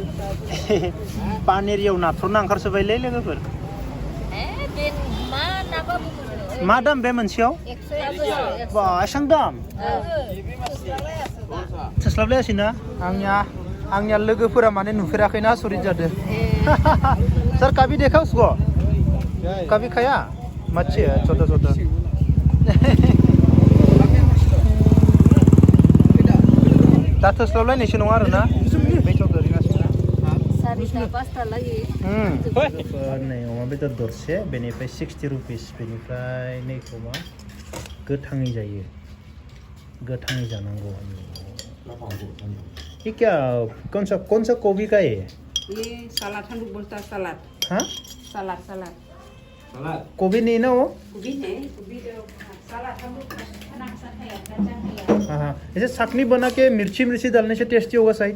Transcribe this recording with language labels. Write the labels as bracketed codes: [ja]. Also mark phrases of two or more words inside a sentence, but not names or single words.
[brx] पानेर एवनाथ्र'ना ओंखारसोबायलै लोगोफोर मा दाम बे मोनसेयाव बा एसां दाम थोस्लाबलायासै ना आंनिया लोगोफोरा माने नुफेराखैना आसरित जादों [hi] सर कभी देखा उसको कभी खाया मच्छी है छोटा छोटा [brx] दा थोस्लाबलायनायसो नङा आरोना नै अमा बेदर दरसे बेनिफ्राय 60 रुपिस बेनिफ्राय नै खोमा गोथाङै जायो गोथाङै जानांगौ [hi] ये क्या कौन सा गोभी का है ये सलाद हम लोग बोलता है सलाद हाँ सलाद सलाद गोभी नहीं ना वो गोभी है गोभी सलाद हम लोग खाना के साथ खाया हाँ हाँ ऐसे चटनी बना के मिर्ची डालने से टेस्टी होगा शायद